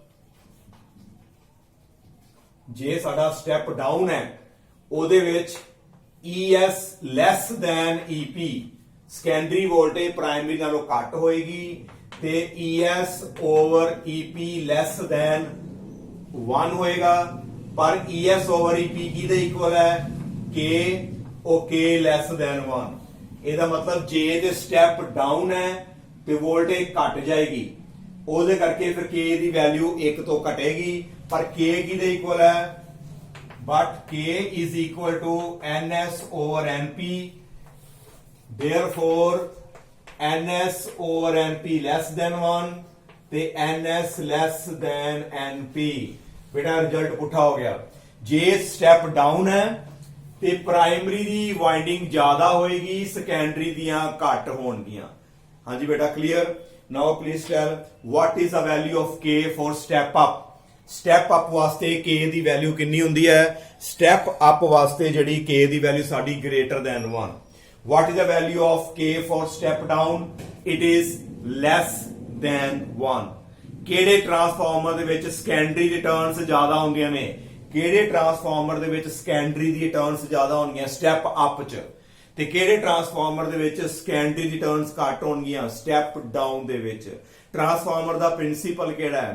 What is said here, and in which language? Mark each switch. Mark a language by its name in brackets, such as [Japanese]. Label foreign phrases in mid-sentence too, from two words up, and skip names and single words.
[Punjabi] ਜੇ ਸਾਡਾ [English] step down [Punjabi] ਹੈ ਉਹਦੇ ਵਿੱਚ [English] ES less than EP, secondary voltage [Punjabi] ਪ੍ਰਾਇਮਰੀ ਨਾਲੋਂ ਘੱਟ ਹੋਏਗੀ, ਤੇ [English] ES over EP less than [Punjabi] 1 ਹੋਏਗਾ, ਪਰ [English] ES over EP [Punjabi] ਕਿਹਦੇ ਇਕੁਅਲ ਹੈ? K, ਉਹ K [English] less than [Punjabi] 1। ਇਹਦਾ ਮਤਲਬ ਜੇ ਤੇ [English] step down [Punjabi] ਹੈ ਤੇ ਵੋਲਟੇਜ ਘਟ ਜਾਏਗੀ, ਉਹਦੇ ਕਰਕੇ ਫਿਰ K ਦੀ ਵੈਲਿਊ 1 ਤੋਂ ਘਟੇਗੀ, ਪਰ K ਕਿਹਦੇ ਇਕੁਅਲ ਹੈ? [English] but K is equal to NS over NP, therefore NS over NP less than 1 ਤੇ NS less than NP। [Punjabi] ਬੇਟਾ ਰਿਜ਼ਲਟ ਪੁੱਠਾ ਹੋ ਗਿਆ। ਜੇ [English] step down [Punjabi] ਹੈ ਤੇ ਪ੍ਰਾਇਮਰੀ ਦੀ ਵਾਈਂਡਿੰਗ ਜ਼ਿਆਦਾ ਹੋਏਗੀ, ਸੈਕੰਡਰੀ ਦੀਆਂ ਘੱਟ ਹੋਣਗੀਆਂ। ਹਾਂਜੀ ਬੇਟਾ [English] ਕਲੀਅਰ। now please tell what is the value of K for step up? step up [Punjabi] ਵਾਸਤੇ K ਦੀ ਵੈਲਿਊ ਕਿੰਨੀ ਹੁੰਦੀ ਹੈ? [English] step up [Punjabi] ਵਾਸਤੇ ਜਿਹੜੀ K ਦੀ ਵੈਲਿਊ ਸਾਡੀ [English] greater than [Punjabi] 1। [English] what is the value of K for step down? it is less than 1। [Punjabi] ਕਿਹੜੇ ਟਰਾਂਸਫਾਰਮਰ ਦੇ ਵਿੱਚ [English] secondary returns [Punjabi] ਜ਼ਿਆਦਾ ਹੁੰਦੀਆਂ ਨੇ? ਕਿਹੜੇ ਟਰਾਂਸਫਾਰਮਰ ਦੇ ਵਿੱਚ ਸੈਕੰਡਰੀ ਦੀ ਰਿਟਰਨਸ ਜ਼ਿਆਦਾ ਹੋਣਗੀਆਂ? [English] step up [Punjabi] 'ਚ। ਤੇ ਕਿਹੜੇ ਟਰਾਂਸਫਾਰਮਰ ਦੇ ਵਿੱਚ [English] secondary returns [Punjabi] ਘੱਟ ਹੋਣਗੀਆਂ? [English] step down [Punjabi] ਦੇ ਵਿੱਚ। ਟਰਾਂਸਫਾਰਮਰ ਦਾ ਪ੍ਰਿੰਸੀਪਲ ਕਿਹੜਾ ਹੈ?